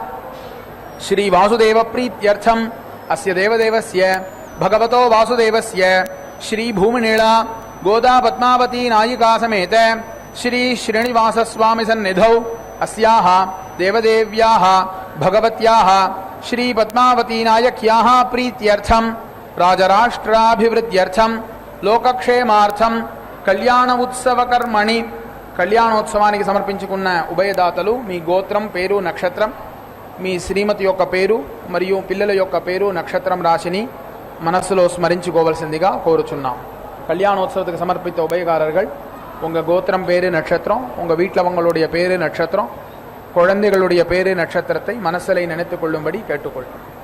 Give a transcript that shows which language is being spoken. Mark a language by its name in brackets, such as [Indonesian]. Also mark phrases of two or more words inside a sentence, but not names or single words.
[Sanskrit] श्रीवासुदेवप्रीत्यर्थम् अस्य देवदेवस्य भगवतो वासुदेवस्य श्रीभूमिनीला गोदा पद्मावती नायिका समेत श्री श्रीनिवासस्वामी सन्निधौ अस्याः देवदेव्याः भगवत्याः श्री पद्मावती नायक्याः प्रीत्यर्थं राजराष्ट्राभिवृद्ध्यर्थं लोकक्षेमार्थं కళ్యాణ ఉత్సవ కర్మణి [Telugu] కళ్యాణోత్సవానికి సమర్పించుకున్న ఉభయదాతలు మీ గోత్రం పేరు నక్షత్రం మీ శ్రీమతి యొక్క పేరు మరియు పిల్లల యొక్క పేరు నక్షత్రం రాశిని మనస్సులో స్మరించుకోవాల్సిందిగా కోరుచున్నాం. [Tamil] கல்யாணோத்சவத்துக்கு சமர்ப்பித்த உபயகாரர்கள் உங்கள் கோத்திரம் பேரு நட்சத்திரம், உங்கள் வீட்டில் அவங்களுடைய பேரு நட்சத்திரம், குழந்தைகளுடைய பேரு நட்சத்திரத்தை மனசில் நினைத்து கொள்ளும்படி கேட்டுக்கொள்ளும்.